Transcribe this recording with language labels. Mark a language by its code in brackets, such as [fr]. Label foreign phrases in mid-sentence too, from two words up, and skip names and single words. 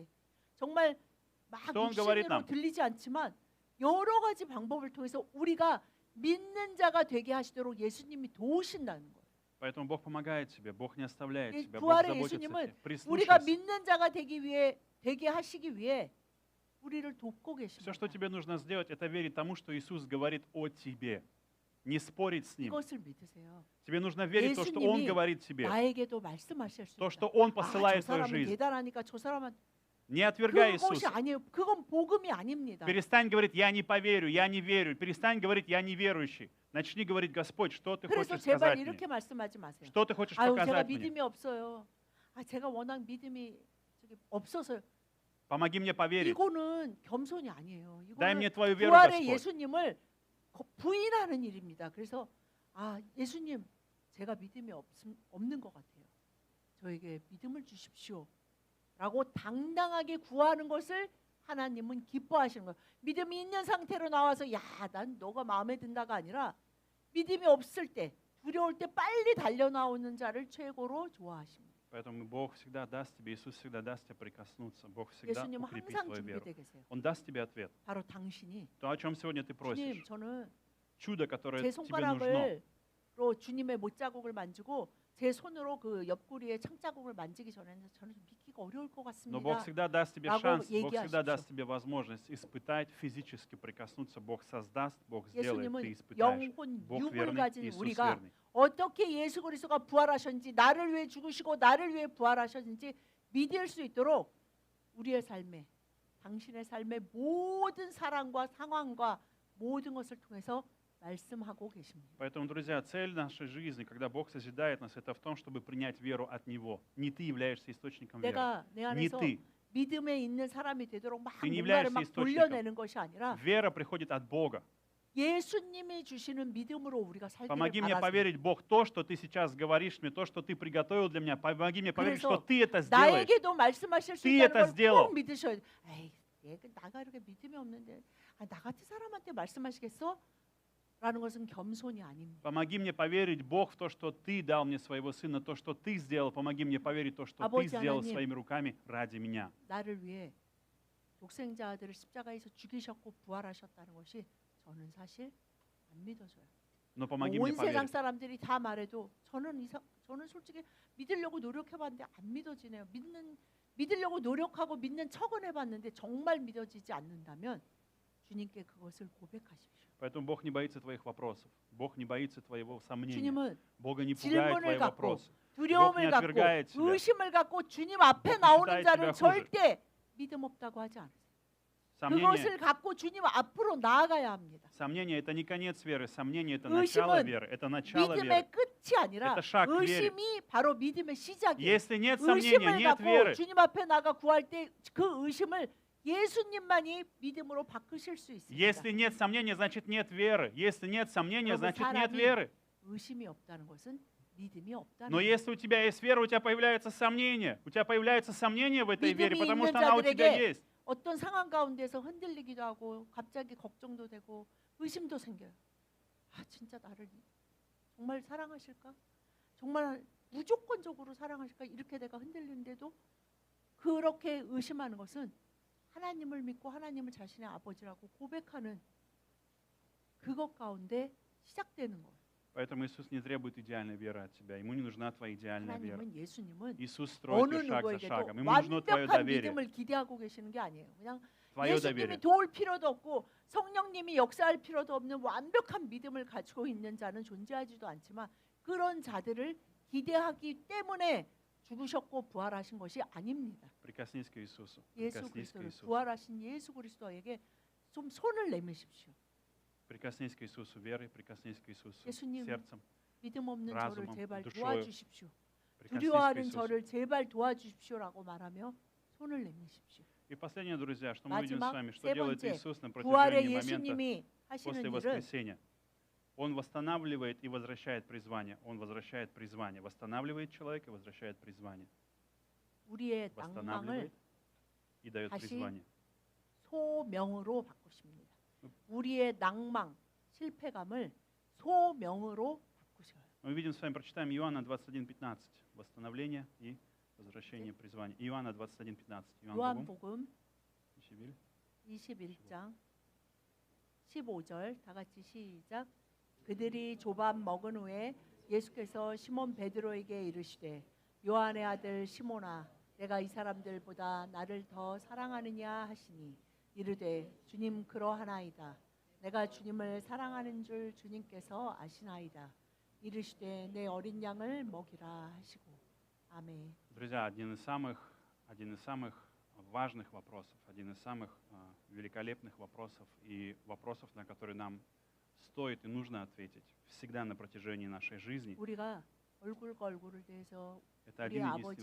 [ko] 정말 막 [ru] Что он говорит [ko] 육신으로 [ru] нам? [ko] 들리지 않지만 여러 가지 방법을 통해서 우리가 믿는 자가 되게 하시도록 예수님이 도우신다는 거예요. [ru] Поэтому Бог помогает тебе, Бог не оставляет [ko] 이 [ru] тебя, Бог [ko] 부활의 [ru] заботится о [ko] 예수님은 [ru] тебе. [ko] 우리가 [ru] Прислушайся. [ko] 믿는 자가 되게 하시기 위해 우리를 돕고 [ru] Все, что [ko] 계십니다. [ru] тебе нужно сделать, это верить тому, что Иисус говорит о тебе. Не спорить с Ним. [ko] 이것을 믿으세요. [ru] Тебе нужно верить в то, что Он [ko] 예수님이 [ru] говорит тебе. [ko] 나에게도 말씀하실 수 [ru] То, [ko] 있다. [ru] что Он [ko] 저 [ru] посылает в твою [ko] 사람은 [ru] жизнь. [ko] 대단하니까 저 사람은 [ru] Не отвергай [ko] 그것이 [ru] Иисуса. [ko] 아니에요. 그건 복음이 아닙니다. [ru] Перестань говорить, я не поверю, я не верю. Перестань говорить, я неверующий. Начни говорить, Господь, что ты [ko] 그래서 [ru] хочешь [ko] 제발 [ru] сказать мне? [ko] 이렇게 말씀하지 마세요. [ru] Что ты хочешь [ko] 아유, 제가 [ru] показать мне? [ko] 믿음이 없어요. 제가 워낙 믿음이 없어서요. [ru] Помоги мне поверить. [ko] 이거는 겸손이 아니에요. [ru] Дай [ko] 이거는 [ru] мне твою веру, [ko] 부활의 [ru] Господь. [ko] 예수님을 부인하는 일입니다. 그래서 예수님, 제가 믿음이 없는 것 같아요. 저에게 믿음을 주십시오. 라고 당당하게 구하는 것을 하나님은 기뻐하시는 거예요. 믿음이 있는 상태로 나와서 야, 난 너가 마음에 든다가 아니라 믿음이 없을 때, 두려울 때 빨리 달려나오는 자를 최고로 좋아하십니다. [ru] Поэтому Бог всегда даст тебе, Иисус всегда даст тебе прикоснуться. Бог всегда [ko] 예수님은 [ru] укрепит [ko] 항상 [ru] твою веру. [ko] 준비되어 계세요. [ru] Он даст тебе ответ. [ko] 바로 당신이 [ru] То, о чем сегодня ты [ko] 주님, [ru] просишь. [ko] 저는 [ru] Чудо, которое [ko] 제 [ru] тебе нужно. [ko] 손가락으로 주님의 못자국을 만지고 제 손으로 그 옆구리에 창자국을 만지기 전에는 저는 좀 믿기가 어려울 것 [ru] Но Бог [ko] 같습니다. [ru] всегда даст тебе [ko] 라고 [ru] шанс, Бог [ko] 얘기하십시오. [ru] всегда даст тебе возможность испытать, физически прикоснуться. Бог создаст, Бог сделает, ты [ko] 예수님은 [ru] испытаешь. [ko] 영혼, [ru] Бог [ko] 육을 [ru] верный, [ko] 가진 [ru] Иисус [ko] 우리가 [ru] верный. [ko] 어떻게 예수 그리스도가 부활하셨는지, 나를 위해 죽으시고 나를 위해 부활하셨는지 믿을 수 있도록 우리의 삶에, 당신의 삶의 모든 사랑과 상황과 모든 것을 통해서 말씀하고 계십니다. [ru] Поэтому, друзья, цель нашей жизни, когда Бог созидает нас, это в том, чтобы принять веру от Него. Не ты являешься источником веры. [ko] 내가 내 [ru] Не [ko] 안에서 [ru] ты. [ko] 믿음에 있는 사람이 되도록 막 [ru] Ты не [ko] 뭔가를 [ru] являешься [ko] 막 [ru] источником. [ko] 돌려내는 것이 아니라 [ru] Вера приходит от Бога. [ko] 예수님이 주시는 믿음으로 우리가 살기를 [ru] Помоги мне [ko] 바라십니다. [ru] поверить, Бог, то, что ты сейчас говоришь мне, то, что ты приготовил для меня, помоги мне поверить, [ko] 그래서 [ru] что ты это сделаешь. [ko] 나에게도 말씀하실 수 [ru] Ты [ko] 있다는 [ru] это [ko] 걸 [ru] сделал. [ko] 꼭 믿으셔야 돼. 에이, 나가 이렇게 믿음이 없는데 나 같은 사람한테 말씀하시겠어? 라는 것은 겸손이 아닙니다. [ru] Помоги мне поверить, Бог, в то, что ты дал мне своего сына, то, что ты сделал. Помоги мне поверить, то, что ты [ko] 아버지 [ru] сделал [ko] 하나님. [ru] своими руками ради меня. [ko] 나를 위해 독생자 아들을 십자가에서 죽이셨고 부활하셨다는 것이 저는 사실 안 믿어져요. [ru] Но помоги мне [ko] 온 세상 [ru] поверить. [ko] 사람들이 다 말해도 저는 솔직히 믿으려고 노력해봤는데 안 믿어지네요. 믿으려고 노력하고 믿는 척은 해봤는데 정말 믿어지지 않는다면 주님께 그것을 고백하십시오. [ru] Поэтому Бог не боится твоих вопросов. Бог не боится твоего сомнения. [ko] 주님은 [ru] Бога не пугают твои [ko] 질문을 갖고 [ru] вопросы. [ko] 두려움을 [ru] не [ko] 갖고 [ru] отвергает тебя. [ko] 의심을 갖고 주님 앞에 [ru] Бог не [ko] 나오는 [ru] считает [ko] 자를 [ru] тебя хуже. [ko] 절대 믿음 없다고 하지 않으세요. [ru] Сомнение, [ko] 그것을 갖고 주님 앞으로 나아가야 합니다. [ru] сомнение – это не конец веры. Сомнение – это начало [ko] 의심은 [ru] веры. Это начало веры. [ko] 믿음의 끝이 아니라 [ru] Это шаг к вере. [ko] 의심이 바로 믿음의 시작이에요. [ru] Если нет сомнения, [ko] 의심을 [ru] нет [ko] 갖고 [ru] веры. [ko] 주님 앞에 나가 구할 때 그 의심을 예수님만이 믿음으로 바꾸실 수 있습니다. [ru] Если нет сомнения, значит нет веры. Если нет сомнения, [ko] 여러분, [ru] значит нет [ko] 사람이 [ru] веры. [ko] 의심이 없다는 것은 믿음이 없다는 [ru] Но [ko] 거예요. [ru] если у тебя есть вера, у тебя появляется сомнение. У тебя появляется сомнение в этой вере, [ko] 믿음이 [ru] потому [ko] 있는 [ru] что она у тебя [ko] 자들에게 [ru] есть. [ko] 어떤 상황 가운데서 흔들리기도 하고 갑자기 걱정도 되고 의심도 생겨요. 아, 진짜 나를 정말 사랑하실까? 정말 무조건적으로 사랑하실까? 이렇게 내가 흔들리는데도 그렇게 의심하는 것은 하나님을 믿고 하나님을 자신의 아버지라고 고백하는 그것 가운데 시작되는 거예요. [ru] Поэтому Иисус не требует идеальной веры от тебя. Ему не нужна твоя идеальная вера. [ko] 하나님은 예수님은 [ru] Иисус строит [ko] 어느 [ru] ее шаг за [ko] 누구에게도 [ru] шагом. Ему нужно твое [ko] 완벽한 [ru] доверие. [ko] 믿음을 기대하고 계시는 게 아니에요. 그냥 [ru] Твое [ko] 예수님이 [ru] доверие. [ko] 도울 필요도 없고 성령님이 역사할 필요도 없는 완벽한 믿음을 가지고 있는 자는 존재하지도 않지만 그런 자들을 기대하기 때문에 죽으셨고 부활하신 것이 아닙니다. [ru] Прикоснись к Иисусу. [ko] 예수 [ru] Прикоснись к [ko] 그리스도를 [ru] Иисусу. [ko] 부활하신 예수 그리스도에게 좀 손을 내미십시오. [ru] Прикоснись к Иисусу верой, прикоснись к Иисусу [ko] 예수님, [ru] сердцем. [ko] 믿음 없는 저를 [ru] разумом, [ko] 제발 [ru] душою. [ko] 도와주십시오. [ru] Прикоснись к [ko] 두려워하는 [ru] Иисусу. [ko] 저를 제발 도와주십시오라고 말하며 손을 내미십시오. [ru] И последнее, друзья, что мы видим с [ko] 마지막 [ru] вами, что [ko] 세 [ru] делает [ko] 번째, [ru] Иисус на [ko] 부활의 [ru] протяжении момента [ko] 예수님이 하시는 [ru] после [ko] 일은 [ru] воскресения. Он восстанавливает и возвращает призвание. Он возвращает призвание. Восстанавливает человека и возвращает призвание. [ko] 우리의 낭망을 [ru] Восстанавливает и дает [ko] 다시 [ru] призвание. [ko] 소명으로 바꾸십니다. 우리의 낭망, 실패감을 소명으로 바꾸셔요. [ru] Мы видим с вами, прочитаем Иоанна 21:15. Восстановление и возвращение призвания. Иоанна 21:15. [ko] 요한복음 21. 21장 15절 다 같이 시작. 그들이 조밥 먹은 후에 예수께서 시몬 베드로에게 이르시되 요한의 아들 시몬아 내가 이 사람들보다 나를 더 사랑하느냐 하시니 이르되 주님 그러하나이다. 내가 주님을 사랑하는 줄 주님께서 아시나이다. 이르시되 내 어린 양을 먹이라 하시고. 아멘. [ru] Друзья, один из самых важных вопросов, один из самых великолепных вопросов и вопросов, на которые нам стоит и нужно ответить всегда на протяжении нашей жизни. [ko] 우리가 얼굴과 얼굴을 대해서 [ru] Это [ko] 우리 [ru] один [ko] 아버지